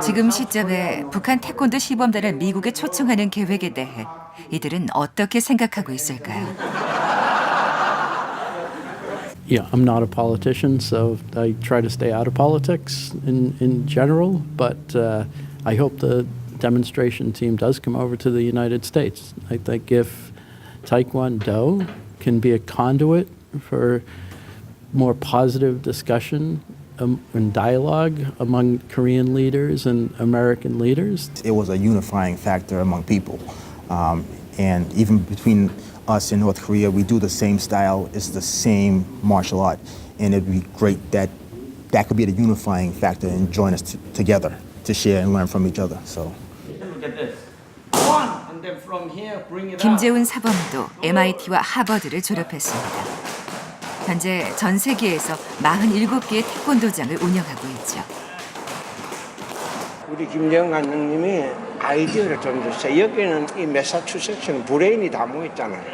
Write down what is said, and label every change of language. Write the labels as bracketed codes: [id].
[ko] 지금 시점에 북한 태권도 시범단을 미국에 초청하는 계획에 대해 이들은 어떻게 생각하고 있을까요? [en] Yeah, I'm not a politician, so I try to stay out of politics in general, but I hope the demonstration team does come over to the United States. I think if Taekwondo can be a conduit for more positive discussion and dialogue among Korean leaders and American leaders. It was a unifying factor among people. And even between us in North Korea, we do the same style, it's the same martial art. And it'd be great that that could be the unifying factor and join us together to share and learn from each other. So. Look at this. One, and then from here, bring it up. [ko] 김재훈 사범도 MIT와 하버드를 졸업했습니다. 현재 전 세계에서 47개의 태권도장을 운영하고 있죠. 우리 김재훈 감독님이 아이디어를 좀 줬어요. 여기는 이 매사추세츠는 브레인이 다 모였잖아요.